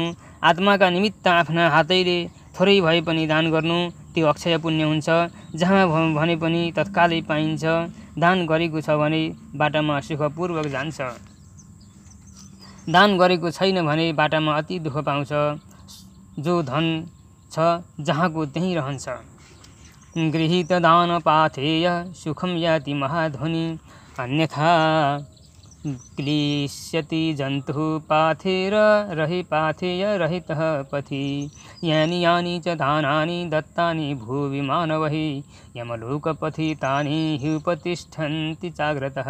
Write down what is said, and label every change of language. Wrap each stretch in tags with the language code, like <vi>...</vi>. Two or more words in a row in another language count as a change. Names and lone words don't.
<ne>आत्माका निमित्त आफ्ना हातैले थोरै भए पनि दान गर्नु, त्यो अक्षय पुण्य हुन्छ। जहाँ भने पनि तत्कालै पाइन्छ। दान गरेको छ भने बाटामा सुखपूर्वक जान्छ, दान गरेको छैन भने बाटामा अति दुःख पाउँछ। जो धन छ जहाँको त्यहीँ रहन्छ।</ne> <sa>गृहीत दान पाथेय सुखम याति महाध्वनि, अन्यथा क्लिश्यति जन्तुः पाथेर रहि पाथेय रहितः पथि। यानि यानि च दानानि दत्तानि भुवि मानवैः, यमलोकपथि तानि ह्युपतिष्ठन्ति चाग्रतः।</sa>